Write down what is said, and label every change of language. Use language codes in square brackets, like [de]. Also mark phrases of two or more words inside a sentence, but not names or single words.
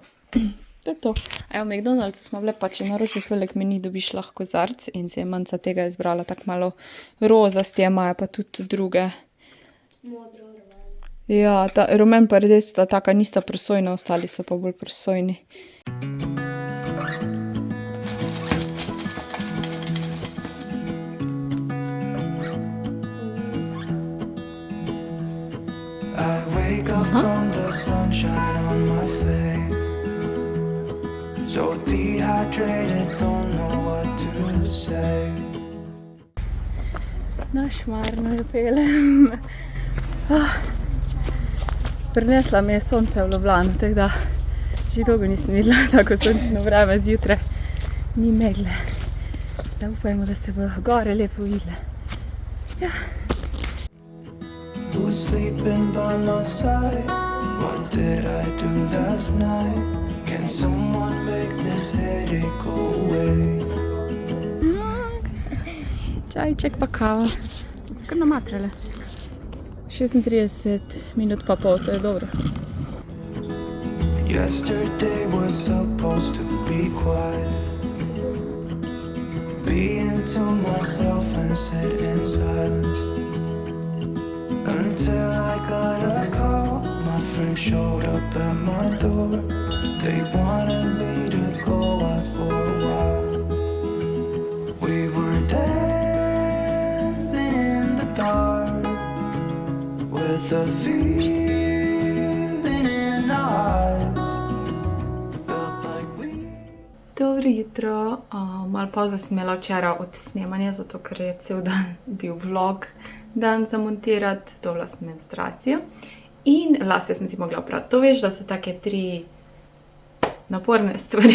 [sl] To je to. Evo, v McDonald'su smo bile pa, če naročiš velik meni, dobiš lahko kozarc in se je Manca tega izbrala tako malo rozasti, imajo pa tudi druge. Modro, rumen. Ja, rumen pa res sta taka, nista prosojna, ostali so pa bolj prosojni. [en] I wake up from the sunshine on my face, so dehydrated, don't know what to say. [sl] Našmarno jo pelem. Prinesla mi je sonce v Ljubljano, tako da Že dolgo nisem videla tako sončno vreme zjutraj. Ni megle. Da upajmo, da se bodo gore lepo videle. Ja. [en] Who was sleeping by my side? What did I do last night? Can someone make this headache go away? [sl] Čajček pa kava. So kar namatrale. 36 minut pa pol, to je dobro. [en] Yesterday was supposed to be quiet. Being to myself and sit in silence. Until I got a call, my friend showed up at my door. They wanted me to go out for a while. We were dancing in the dark with a feeling in our eyes. Felt like we... [sl] Dobro jutro. Malo pozno sem imela včeraj od snemanja, zato ker je cel dan bil vlog dan za montirati, dobila sem menstruacijo in lase sem si mogla oprati. To veš, da so take 3 naporne stvari.